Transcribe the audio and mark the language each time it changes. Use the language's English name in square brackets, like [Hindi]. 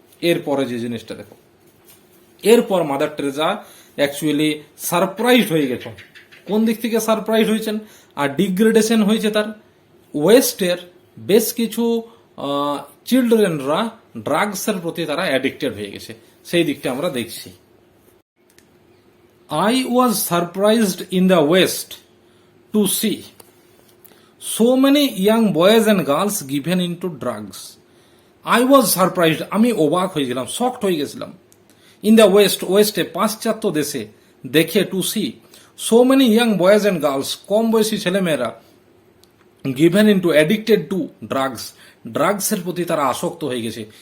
[Bangla] এরপরে যে জিনিসটা দেখো, এরপর মাদার টেরেজা অ্যাকচুয়ালি সারপ্রাইজড হয়ে গেছে। কোন দিক থেকে সারপ্রাইজ হয়েছেন? আর ডিগ্রেডেশন হয়েছে তার। ওয়েস্টের বেশ কিছু চিলড্রেনরা ড্রাগসের প্রতি তারা অ্যাডিক্টেড হয়ে গেছে, সেই দিকটা আমরা দেখছি। [English] I was surprised in the west to see so many young boys and girls given into drugs. I was surprised, [Bangla] আমি অবাক হয়ে গেলাম, শকড হয়ে গেছিলাম। ইন দ্য ওয়েস্টে পাশ্চাত্য দেশে দেখে [English] to see so many young boys and girls, [Bangla] কম বয়সী ছেলেমেয়েরা গিভেন ইন্টু অ্যাডিক্টেড টু ড্রাগসের প্রতি তারা আসক্ত হয়ে গেছে।